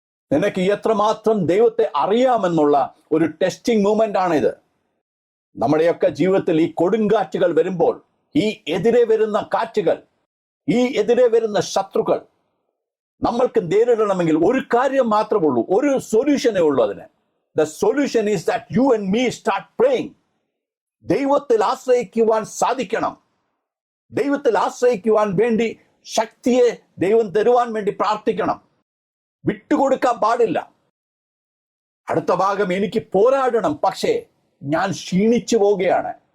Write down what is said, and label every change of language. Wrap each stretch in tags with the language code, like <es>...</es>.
<ml>നിനക്ക് എത്രമാത്രം ദൈവത്തെ അറിയാമെന്നുള്ള ഒരു ടെസ്റ്റിംഗ് മൂമെന്റ് ആണിത്. നമ്മുടെയൊക്കെ ജീവിതത്തിൽ ഈ കൊടുങ്കാറ്റുകൾ വരുമ്പോൾ, ഈ എതിരെ വരുന്ന കാറ്റുകൾ, ഈ എതിരെ വരുന്ന ശത്രുക്കൾ നമ്മൾക്ക് നേരിടണമെങ്കിൽ ഒരു കാര്യം മാത്രമേ ഉള്ളൂ, ഒരു സൊല്യൂഷനേ ഉള്ളൂ അതിന്.</ml> <en>The solution is that you and me start praying.</en> <ml>ദൈവത്തിൽ ആശ്രയിക്കുവാൻ സാധിക്കണം. ദൈവത്തിൽ ആശ്രയിക്കുവാൻ വേണ്ടി ശക്തിയെ ദൈവം തരുവാൻ വേണ്ടി പ്രാർത്ഥിക്കണം. വിട്ടുകൊടുക്കാൻ പാടില്ല. അടുത്ത ഭാഗം, എനിക്ക് പോരാടണം, പക്ഷേ ഞാൻ ക്ഷീണിച്ചു പോവുകയാണ്.</ml>